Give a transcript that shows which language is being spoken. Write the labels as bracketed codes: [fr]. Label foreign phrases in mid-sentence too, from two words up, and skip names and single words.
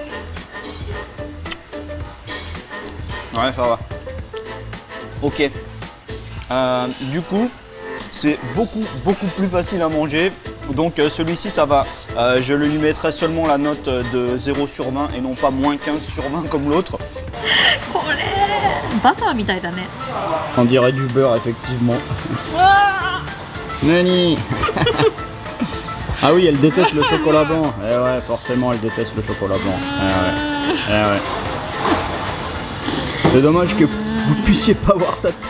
[fr] Ouais, ça va. Ok. Du coup, c'est beaucoup plus facile à manger. Donc celui-ci, ça va. Je lui mettrai seulement la note de 0 sur 20 et non pas moins 15 sur 20 comme l'autre. [ja] これバターみたいだね。 [fr] On dirait du beurre, effectivement. [ja] わ Nani. [fr] Ah oui, elle déteste le chocolat blanc. Eh ouais, forcément, elle déteste le chocolat blanc. Eh ouais. Eh ouais. C'est dommage que vous puissiez pas voir sa tête.